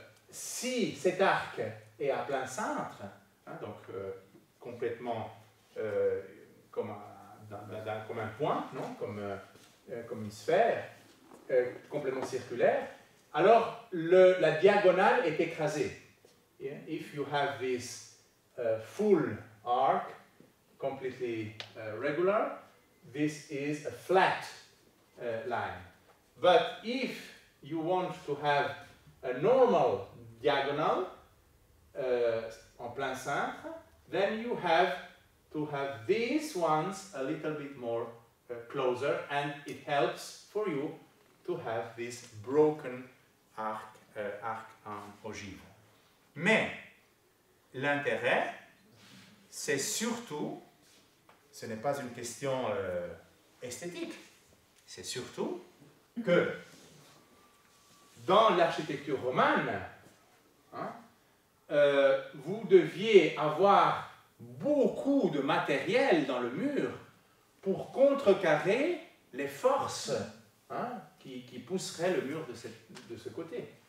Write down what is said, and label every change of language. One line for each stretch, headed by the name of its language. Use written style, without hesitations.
French: si cet arc est à plein cintre, donc complètement comme un point, comme une sphère, complètement circulaire, alors la diagonale est écrasée.
English: Yeah? If you have this full arc, completely regular, this is a flat line. But if you want to have a normal diagonal en plein cintre, then you have to have these ones a little bit more closer, and it helps for you to have this broken arc en ogive.
French: Mais l'intérêt, c'est surtout, ce n'est pas une question esthétique, c'est surtout que dans l'architecture romane, vous deviez avoir beaucoup de matériel dans le mur pour contrecarrer les forces qui pousseraient le mur de ce côté.